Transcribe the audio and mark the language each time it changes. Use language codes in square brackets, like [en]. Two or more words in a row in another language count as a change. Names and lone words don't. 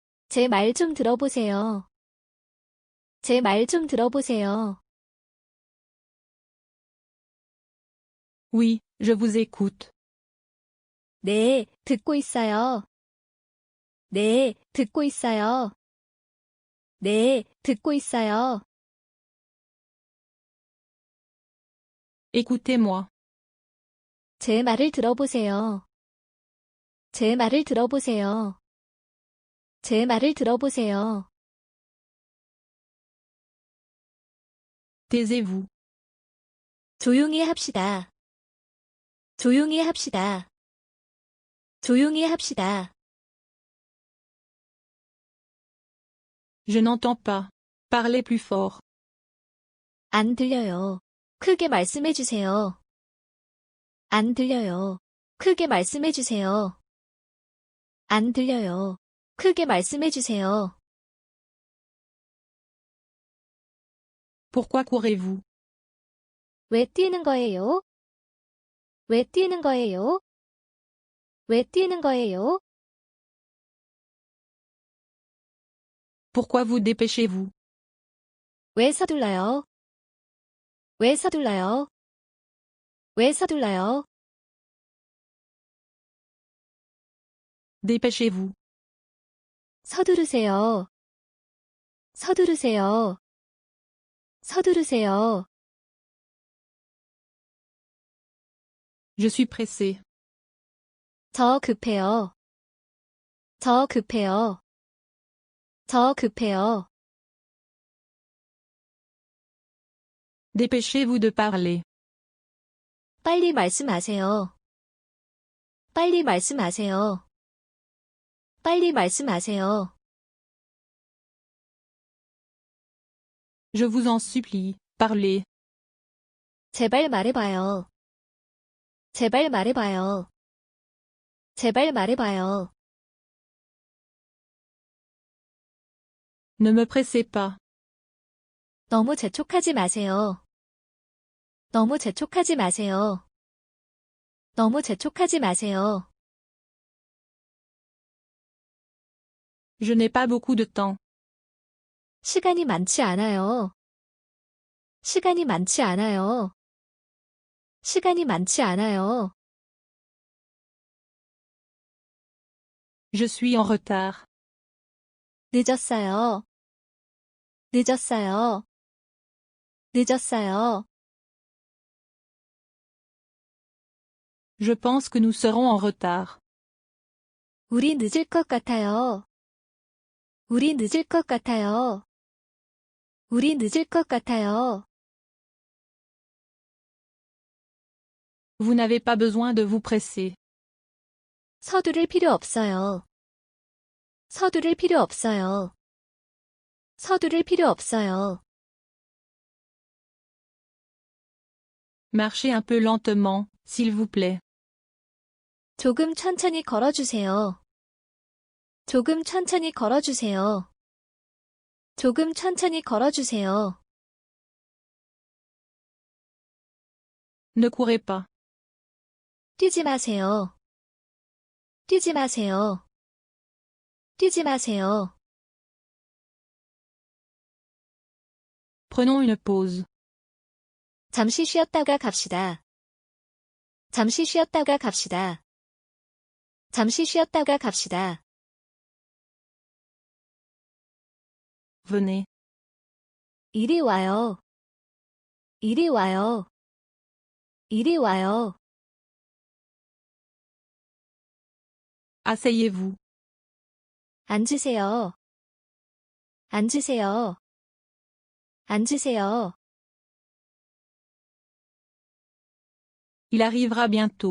[ko] 제 말 좀 들어보세요. 제 말 좀 들어보세요. [fr] Oui, je vous écoute. [ko] 네, 듣고 있어요. 네, 듣고 있어요. 네, 듣고 있어요. [fr] Écoutez-moi. [ko] 제 말을 들어보세요. 제 말을 들어보세요. 제 말을 들어보세요. [fr] Taisez-vous. [ko] 조용히 합시다. 조용히 합시다. 조용히 합시다. [fr] Je n'entends pas. Parlez plus fort. [ko] 안 들려요. 크게 말씀해 주세요. 안 들려요. 크게 말씀해 주세요. 안 들려요. 크게 말씀해 주세요. [fr] Pourquoi courez-vous? [ko] 왜 뛰는 거예요? 왜 뛰는 거예요? 왜 뛰는 거예요? [fr] Pourquoi vous dépêchez-vous? [ko] 왜 서둘러요? 왜 서둘러요? 왜 서둘러요? [fr] Dépêchez-vous. [ko] 서두르세요. 서두르세요. 서두르세요. [fr] Je suis pressé. [ko] 저 급해요. 저 급해요. 저 급해요. [fr] Dépêchez-vous de parler. [ko] 빨리 말씀하세요. 빨리 말씀하세요. 빨리 말씀하세요. [fr] Je vous en supplie, parlez. [ko] 제발 말해봐요. 제발 말해봐요. 제발 말해봐요. [fr] Ne me pressez pas. [ko] 너무 재촉하지 마세요. 너무 재촉하지 마세요. 너무 재촉하지 마세요. [fr] Je n'ai pas beaucoup de temps. [ko] 시간이 많지 않아요. 시간이 많지 않아요. 시간이 많지 않아요. [fr] Je suis en retard. [ko] 늦었어요. 늦었어요. 늦었어요. [fr] Je pense que nous serons en retard. [ko] 우리 늦을 것 같아요. 우리 늦을 것 같아요. 우리 늦을 것 같아요. [fr] Vous n'avez pas besoin de vous presser. [ko] 서두를 필요 없어요. 서두를 필요 없어요. 서두를 필요 없어요. [fr] Marchez un peu lentement, s'il vous plaît. [ko] 조금 천천히 걸어주세요. 조금 천천히 걸어주세요. 조금 천천히 걸어주세요. [fr] Ne courez pas. [ko] 뛰지 마세요. 뛰지 마세요. 뛰지 마세요. [fr] Prenons une pause. [ko] 잠시 쉬었다가 갑시다. 잠시 쉬었다가 갑시다. 잠시 쉬었다가 갑시다. [fr] Venez. [ko] 이리 와요. 이리 와요. 이리 와요. [fr] Asseyez-vous. [ko] 앉으세요. 앉으세요. 앉으세요. [fr] Il arrivera bientôt.